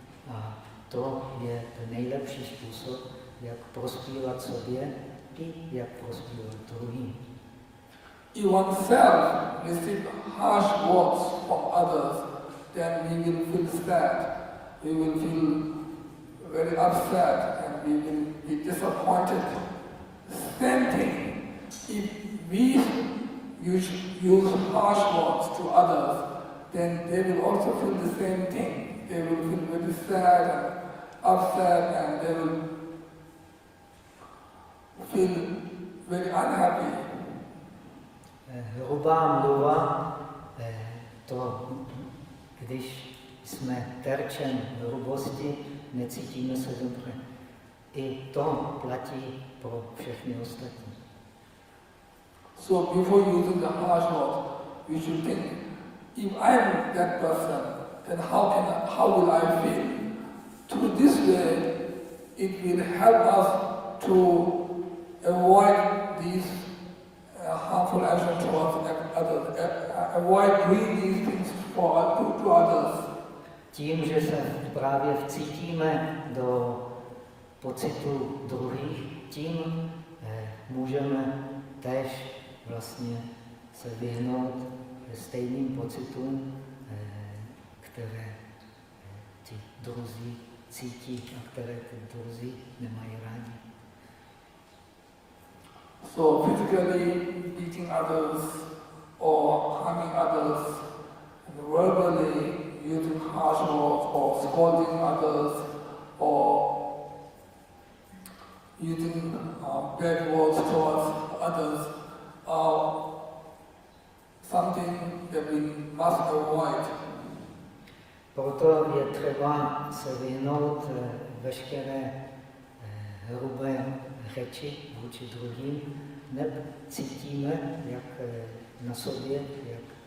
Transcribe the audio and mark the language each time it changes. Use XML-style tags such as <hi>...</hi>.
<cs>A to je ten nejlepší způsob, jak prospívat sobě i jak prospívat druhým.</cs> <en>If oneself receive harsh words from others, then we will feel sad, we will feel very upset, and we will be disappointed. Same thing, if we use harsh words to others, then they will also feel the same thing. They will feel very sad and upset, and they will feel very unhappy.</en> <cs>Hrubá mluva, to, když jsme terčem hrubosti, necítíme se dobře. I to platí pro všechny ostatní.</cs> <en>So before using the harsh word, we should think, if I am that person, then how will I feel? Through this way, it will help us to avoid these harmful actions towards others, avoid doing these things to others.</en> <cs>Tím, že se právě vcítíme do pocitu druhých, tím můžeme též vlastně se vyhnout stejným pocitům, které ti druzí cítí a které ty druzí nemají rádi.</cs> <en>So physically beating others or harming others, and verbally using harsh words or scolding others or using bad words towards others are something that we must avoid.</en> <cs>Proto je třeba se vyhnout veškeré hrubé řeči vůči druhým, neb cítíme, jak na sobě, jak</cs>